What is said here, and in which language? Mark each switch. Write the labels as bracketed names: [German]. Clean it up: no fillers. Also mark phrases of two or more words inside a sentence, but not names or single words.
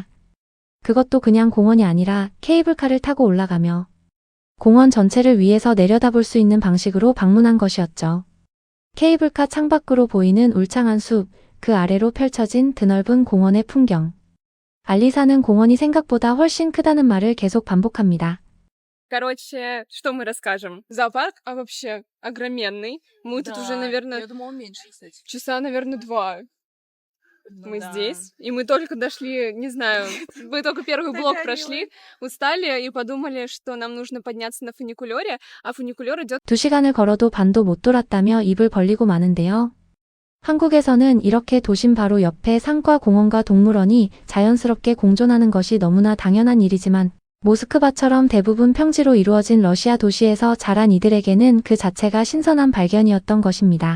[Korean] 그것도 그냥 공원이 아니라 케이블카를 타고 올라가며 공원 전체를 위에서 내려다볼 수 있는 방식으로 방문한 것이었죠. 케이블카 창밖으로 보이는 울창한 숲, 그 아래로 펼쳐진 드넓은 공원의 풍경. 알리사는 공원이 생각보다 훨씬 크다는 말을 계속 반복합니다. [Russian] Короче, что мы расскажем? Зоопарк, а вообще огроменный. Мы тут уже, наверное, Я думала, меньше, кстати. часа, наверное, 2. Ну Мы да. здесь, и мы только дошли, не знаю, мы только первый блок прошли, устали и подумали, что нам нужно подняться на фуникулёре, а фуникулёр идёт [Korean] 2시간을 걸어도 반도 못 돌았다며 입을 벌리고 마는데요. 한국에서는 이렇게 도심 바로 옆에 산과 공원과 동물원이 자연스럽게 공존하는 것이 너무나 당연한 일이지만 모스크바처럼 대부분 평지로 이루어진 러시아 도시에서 자란 이들에게는 그 자체가 신선한 발견이었던 것입니다.